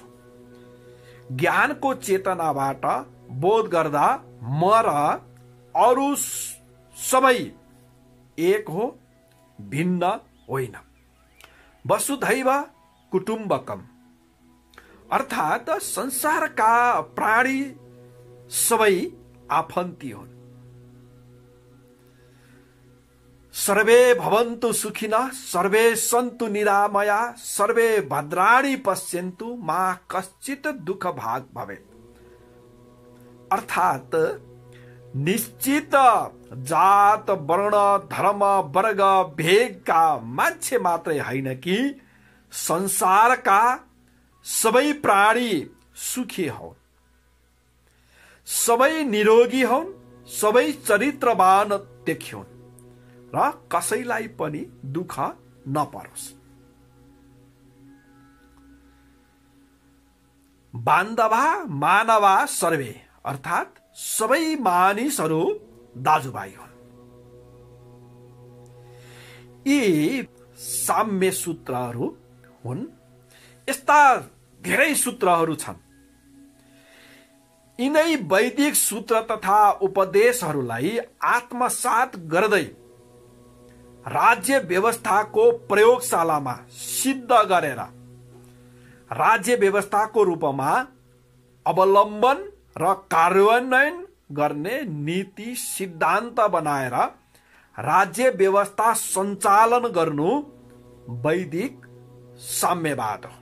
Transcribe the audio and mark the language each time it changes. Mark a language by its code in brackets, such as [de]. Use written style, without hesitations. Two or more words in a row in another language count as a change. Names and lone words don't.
[ne] ज्ञानको चेतनाबाट बोध गर्दा म र अरू सबै एक हो, भिन्न होइन। [sa] वसुधैव कुटुम्बकम, [ne] अर्थात संसारका प्राणी सबै आफन्ती हुन्। [sa] सर्वे भवन्तु सुखिनः सर्वे सन्तु निरामया सर्वे भद्राणि पश्यन्तु मा कश्चित् दुःख भाग भवेत्, [ne] अर्थात निश्चित जात वर्ण धर्म वर्ग भेगका मान्छे मात्रै होइन कि संसारका सबै प्राणी सुखी हुन्, सबै निरोगी हुन्, सबै चरित्रवान देखिउन् र कसैलाई पनि दुःख नपरोस्। [sa] बान्धवा मानवा सर्वे, [ne] अर्थात सबै मानिसहरू दाजुभाइ हुन्। यी साम्य सूत्रहरू हुन्। यस्ता धेरै सूत्रहरू छन्। यिनै वैदिक सूत्र तथा उपदेशहरूलाई आत्मसात गर्दै राज्य व्यवस्थाको प्रयोगशालामा सिद्ध गरेर राज्य व्यवस्थाको रूपमा अवलम्बन र कार्यान्वयन गर्ने नीति सिद्धान्त बनाएर राज्य व्यवस्था सञ्चालन गर्नु वैदिक साम्यवाद हो।